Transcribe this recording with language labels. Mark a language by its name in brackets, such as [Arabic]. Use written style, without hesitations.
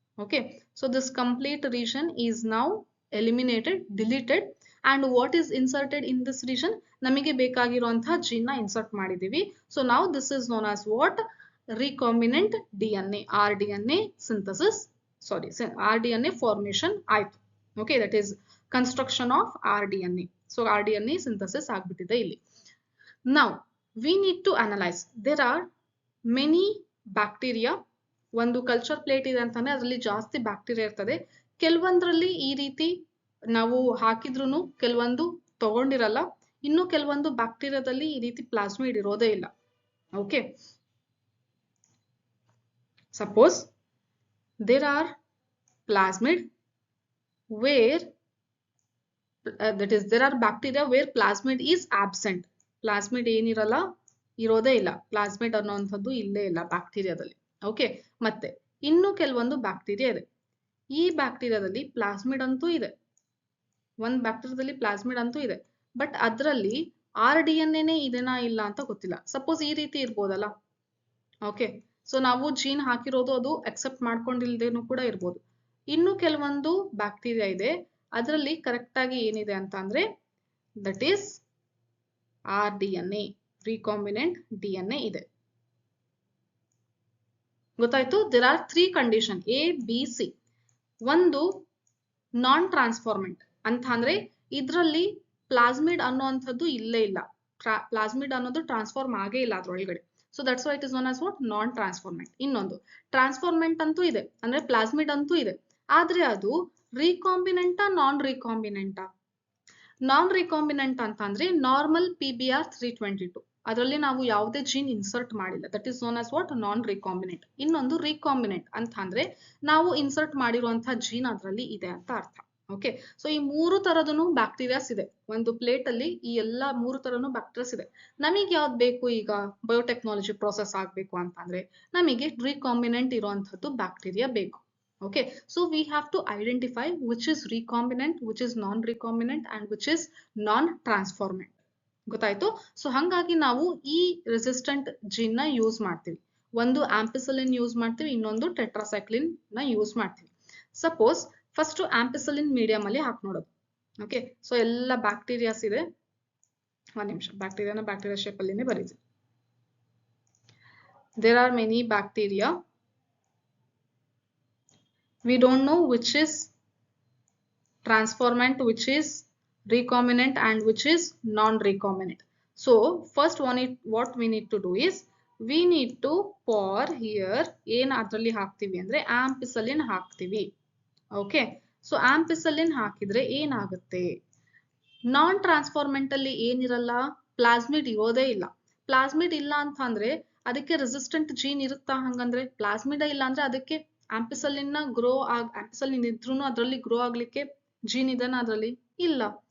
[English] Okay, so this complete region is now eliminated, deleted. And what is inserted in this region, [Kannada] ನಮಗೆ ಬೇಕಾಗಿರುವಂತಹ gene ನ insert ಮಾಡಿದೀವಿ. [English] So now this is known as what, recombinant DNA, rDNA synthesis, rDNA formation ಆಯ್ತು. Okay, that is construction of rDNA. So rDNA synthesis [Kannada] ಆಗ್ಬಿಟ್ಟಿದೆ ಇಲ್ಲಿ. [English] Now we need to analyze. There are many bacteria. [Kannada] ಒಂದು culture plate ಇದೆ ಅಂತಂದ್ರೆ ಅದರಲ್ಲಿ ಜಾಸ್ತಿ bacteria ಇರ್ತದೆ. ಕೆಲವೊಂದರಲ್ಲಿ ಈ ರೀತಿ ನಾವು ಹಾಕಿದ್ರು ಕೆಲವೊಂದು ತಗೊಂಡಿರಲ್ಲ, ಇನ್ನು ಕೆಲವೊಂದು ಬ್ಯಾಕ್ಟೀರಿಯಾದಲ್ಲಿ ಈ ರೀತಿ ಪ್ಲಾಸ್ಮಿಡ್ ಇರೋದೇ ಇಲ್ಲ. [English] Okay, suppose there are plasmid where that is there are bacteria where plasmid is absent. [Kannada] Plasmid ಏನಿರಲ್ಲ, ಇರೋದೇ ಇಲ್ಲ. ಪ್ಲಾಸ್ಮಿಡ್ ಅನ್ನೋಂಥದ್ದು ಇಲ್ಲೇ ಇಲ್ಲ ಬ್ಯಾಕ್ಟೀರಿಯಾದಲ್ಲಿ. ಓಕೆ, ಮತ್ತೆ ಇನ್ನು ಕೆಲವೊಂದು ಬ್ಯಾಕ್ಟೀರಿಯಾ ಇದೆ. ಈ ಬ್ಯಾಕ್ಟೀರಿಯಾದಲ್ಲಿ ಪ್ಲಾಸ್ಮಿಡ್ ಅಂತೂ ಇದೆ, ಒಂದು ಬ್ಯಾಕ್ಟೀರಿಯಾದಲ್ಲಿ ಪ್ಲಾಸ್ಮಿಡ್ ಅಂತೂ ಇದೆ, ಬಟ್ ಅದರಲ್ಲಿ RDNA ಇದೆನಾ ಇಲ್ಲ ಅಂತ ಗೊತ್ತಿಲ್ಲ. ಸಪೋಸ್ ಈ ರೀತಿ ಇರ್ಬೋದಲ್ಲ. ಓಕೆ, ಸೊ ನಾವು ಜೀನ್ ಹಾಕಿರೋದು ಅದು ಅಕ್ಸೆಪ್ಟ್ ಮಾಡ್ಕೊಂಡಿಲ್ದೇನು ಕೂಡ ಇರ್ಬೋದು. ಇನ್ನು ಕೆಲವೊಂದು ಬ್ಯಾಕ್ಟೀರಿಯಾ ಇದೆ, ಅದರಲ್ಲಿ ಕರೆಕ್ಟ್ ಆಗಿ ಏನಿದೆ ಅಂತ ಅಂದ್ರೆ that is RDNA, recombinant DNA ಇದೆ. ಗೊತ್ತಾಯ್ತು? [English] there are 3 condition A, B, C. [Kannada] ಒಂದು ನಾನ್ ಟ್ರಾನ್ಸ್ಫಾರ್ಮೆಂಟ್ ಅಂತ ಅಂದ್ರೆ ಇದ್ರಲ್ಲಿ ಪ್ಲಾಸ್ಮಿಡ್ ಅನ್ನೋಂಥದ್ದು ಇಲ್ಲೇ ಇಲ್ಲ. ಪ್ಲಾಸ್ಮಿಡ್ ಅನ್ನೋದು ಟ್ರಾನ್ಸ್ಫಾರ್ಮ್ ಆಗೇ ಇಲ್ಲ ಅದ್ರೊಳಗಡೆ. [English] So that's why it is known as what non transformant. [Kannada] ಇನ್ನೊಂದು ಟ್ರಾನ್ಸ್ಫಾರ್ಮೆಂಟ್ ಅಂತೂ ಇದೆ, ಅಂದ್ರೆ ಪ್ಲಾಸ್ಮಿಡ್ ಅಂತೂ ಇದೆ, ಆದ್ರೆ ಅದು ರೀಕಾಂಬಿನೆಂಟಾ ನಾನ್ ರೀಕಾಂಬಿನೆಂಟಾ? ನಾನ್ ರೀಕಾಂಬಿನೆಂಟ್ ಅಂತ ಅಂದ್ರೆ ನಾರ್ಮಲ್ PBR 322, ಅದರಲ್ಲಿ ನಾವು ಯಾವುದೇ ಜೀನ್ ಇನ್ಸರ್ಟ್ ಮಾಡಿಲ್ಲ. [English] That is known as what non recombinant. [Kannada] ಇನ್ನೊಂದು ರೀಕಾಂಬಿನೆಂಟ್ ಅಂತ ಅಂದ್ರೆ ನಾವು ಇನ್ಸರ್ಟ್ ಮಾಡಿರುವಂತಹ ಜೀನ್ ಅದರಲ್ಲಿ ಇದೆ ಅಂತ ಅರ್ಥ. ಓಕೆ, ಸೊ ಈ 3 ತರದನು ಬ್ಯಾಕ್ಟೀರಿಯಾಸ್ ಇದೆ ಒಂದು ಪ್ಲೇಟ್ ಅಲ್ಲಿ. ಈ ಎಲ್ಲಾ 3 ತರನು ಬ್ಯಾಕ್ಟೀರಿಯಾಸ್ ಇದೆ. ನಮಗೆ ಯಾವ್ದು ಬೇಕು? ಈಗ ಬಯೋಟೆಕ್ನಾಲಜಿ ಪ್ರೋಸೆಸ್ ಆಗ್ಬೇಕು ಅಂತಂದ್ರೆ ನಮಗೆ ರೀಕಾಂಬಿನೆಂಟ್ ಇರುವಂತದ್ದು ಬ್ಯಾಕ್ಟೀರಿಯಾ ಬೇಕು. [English] Okay, so we have to identify which is recombinant, which is non-recombinant and which is non-transformant. [Kannada] ಗೊತ್ತಾಯ್ತು? ಸೊ ಹಂಗಾಗಿ ನಾವು ಈ ರೆಸಿಸ್ಟೆಂಟ್ ಜೀನ್ ನ ಯೂಸ್ ಮಾಡ್ತೀವಿ. ಒಂದು ಆಂಪಿಸಿಲಿನ್ ಯೂಸ್ ಮಾಡ್ತೀವಿ, ಇನ್ನೊಂದು ಟೆಟ್ರಾಸೈಕ್ಲಿನ್ ನ ಯೂಸ್ ಮಾಡ್ತೀವಿ. ಸಪೋಸ್ ಫಸ್ಟ್ ಆಂಪಿಸಿಲಿನ್ ಮೀಡಿಯಂ ಅಲ್ಲಿ ಹಾಕಿ ನೋಡೋದು. ಓಕೆ, ಸೊ ಎಲ್ಲ ಬ್ಯಾಕ್ಟೀರಿಯಾಸ್ ಇದೆ. ಒಂದ್ ನಿಮಿಷ, bacteria shape ಅಲ್ಲಿನೇ ಬರೀತೀವಿ. [English] There are many bacteria. We don't know which is transformant, which is recombinant and which is non-recombinant. So first what we need to do is we need to pour here [Kannada] ಏನು ಅದರಲ್ಲಿ ಹಾಕ್ತೀವಿ ಅಂದ್ರೆ ಆಂಪಿಸಿಲಿನ್ ಹಾಕ್ತೀವಿ. Okay, so ಆಂಪಿಸಿಲಿನ್ ಹಾಕಿದ್ರೆ ಏನಾಗುತ್ತೆ? ನಾನ್ ಟ್ರಾನ್ಸ್ಫಾರ್ಮೆಂಟ್ ಅಲ್ಲಿ ಏನಿರಲ್ಲ, plasmid ಇರೋದೇ ಇಲ್ಲ. ಪ್ಲಾಸ್ಮಿಡ್ ಇಲ್ಲ ಅಂತ ಅಂದ್ರೆ ಅದಕ್ಕೆ ರೆಸಿಸ್ಟೆಂಟ್ ಜೀನ್ ಇರುತ್ತಾ? ಹಂಗಂದ್ರೆ ಪ್ಲಾಸ್ಮಿಡ್ ಇಲ್ಲ ಅಂದ್ರೆ ಅದಕ್ಕೆ ಆಂಪಿಸಿಲಿನ್ ನ ಆಂಪಿಸಿಲಿನ್ ಇದ್ರೂ ಅದರಲ್ಲಿ ಗ್ರೋ ಆಗ್ಲಿಕ್ಕೆ ಜೀನ್ ಇದೆನಾ? ಅದರಲ್ಲಿ ಇಲ್ಲ.